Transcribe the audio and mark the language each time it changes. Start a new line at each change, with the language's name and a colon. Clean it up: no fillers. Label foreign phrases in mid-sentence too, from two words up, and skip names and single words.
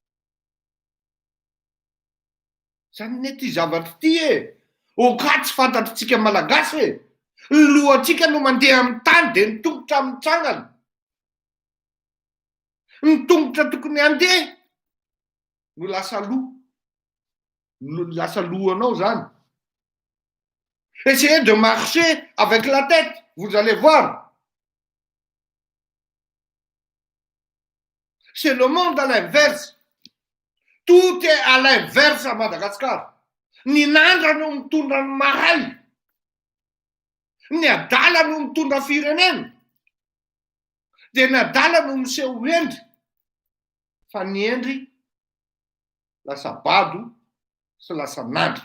Malagasy: Zany ity zavatra ity e. Oka tsy fantatritsika malagasy e. Ny lohantsika no mandeha amin'ny tany dia ny tongotra amin'ny tsangana. Ny tongotra tokony handeha no lasa loha. Lasa lohanao zany.
French: Essayez de marcher avec la tête, vous allez voir. C'est le monde à l'inverse. Tout est à l'inverse à Madagascar.
Malagasy: Ny nandra no mitondra ny mahay. Ny adala no mitondra firenena. Dia ny adala no miseho endry. Fa ny endry lasa bado sy lasa nandra.